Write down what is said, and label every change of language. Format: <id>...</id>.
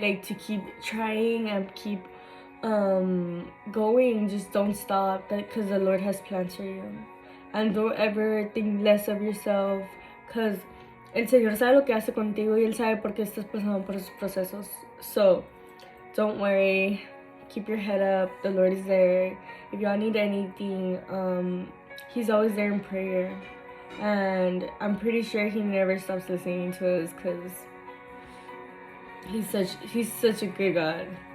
<en>Like, to keep trying and keep going. Just don't stop, because the Lord has plans for you. And don't ever think less of yourself, because</en> <es>el Señor sabe lo que hace contigo y Él sabe por qué estás pasando por esos procesos.</es> <en>So, don't worry. Keep your head up. The Lord is there. If y'all need anything, He's always there in prayer. And I'm pretty sure He never stops listening to us, because He's such a good God.</en>